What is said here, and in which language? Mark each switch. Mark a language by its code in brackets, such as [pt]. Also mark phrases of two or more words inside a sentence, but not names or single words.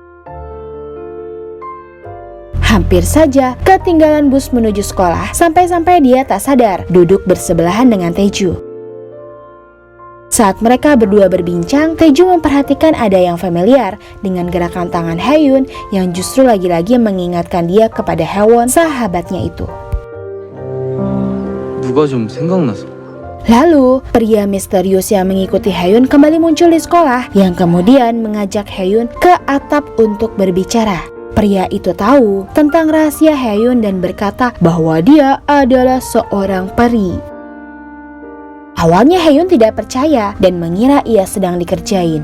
[id] Hampir saja ketinggalan bus menuju sekolah, sampai-sampai dia tak sadar duduk bersebelahan dengan Taeju. Saat mereka berdua berbincang, Taeju memperhatikan ada yang familiar dengan gerakan tangan Haeyoon yang justru lagi-lagi mengingatkan dia kepada Haewon, sahabatnya itu. [ko] 누가 좀 생각나서. [id] Lalu, pria misterius yang mengikuti Haeyoon kembali muncul di sekolah, yang kemudian mengajak Haeyoon ke atap untuk berbicara. Pria itu tahu tentang rahasia Haeyoon dan berkata bahwa dia adalah seorang peri. Awalnya Haeyoon tidak percaya dan mengira ia sedang dikerjain.